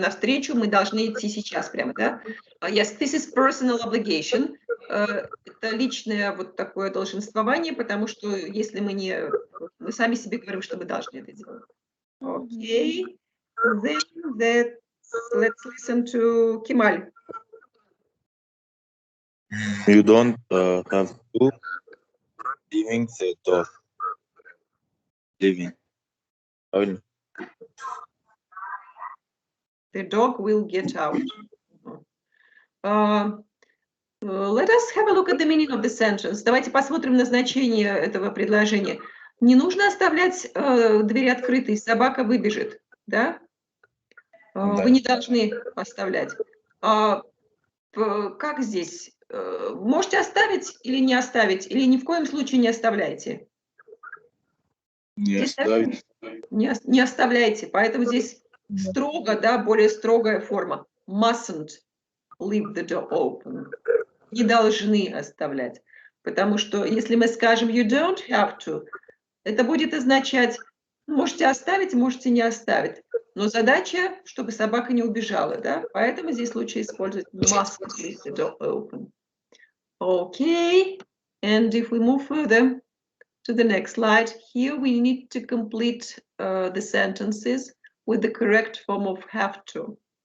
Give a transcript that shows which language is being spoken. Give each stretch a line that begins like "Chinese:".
Russian: на встречу, мы должны идти сейчас прямо, да?
English: Yes, this is personal obligation.
Russian: Это личное вот такое долженствование, потому что если мы сами себе говорим, что мы должны это делать.
English: Okay. Then let's listen to Kemal. You don't have to leaving the door. Leaving.
Russian: Правильно?
English: The dog will get out. Let us have a look at the meaning of the sentence.
Russian: Давайте посмотрим на значение этого предложения. Не нужно оставлять двери открытой, собака выбежит, да? Вы не должны оставлять. Как здесь? можете оставить или не оставить, или ни в коем случае не оставляйте? Не Здесь оставить. не оставляйте, поэтому здесь строго, да, более строгая форма.
English: Mustn't leave the door open.
Russian: Не должны оставлять. Потому что если мы скажем
English: you don't have to,
Russian: это будет означать, можете оставить, можете не оставить. Но задача, чтобы собака не убежала, да? Поэтому здесь лучше использовать
English: mustn't leave the door open. Okay, and if we move further to the next slide, here we need to complete the sentences with the correct form of have to.